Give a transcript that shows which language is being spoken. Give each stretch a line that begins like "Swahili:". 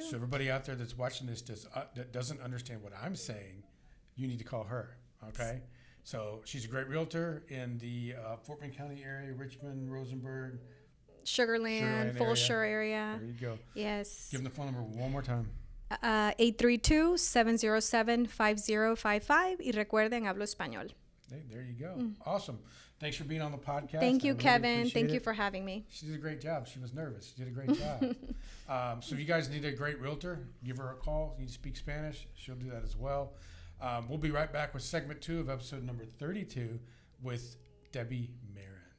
English: So everybody out there that's watching this that doesn't understand what I'm saying, you need to call her, okay? So she's a great realtor in the Fort Bend County area, Richmond, Rosenberg, Sugarland Fulshire area. There you go. Yes. Give them the phone number one more time.
Spanish: 832-707-5055. Y recuerden, hablo español.
English: There you go. Awesome. Thanks for being on the podcast. Thank you, Kevin. Thank you for having me. She did a great job. She was nervous. She did a great job. So if you guys need a great realtor, give her a call. You need to speak Spanish. She'll do that as well. We'll be right back with segment 2 of episode number 32 with Debbie Marin.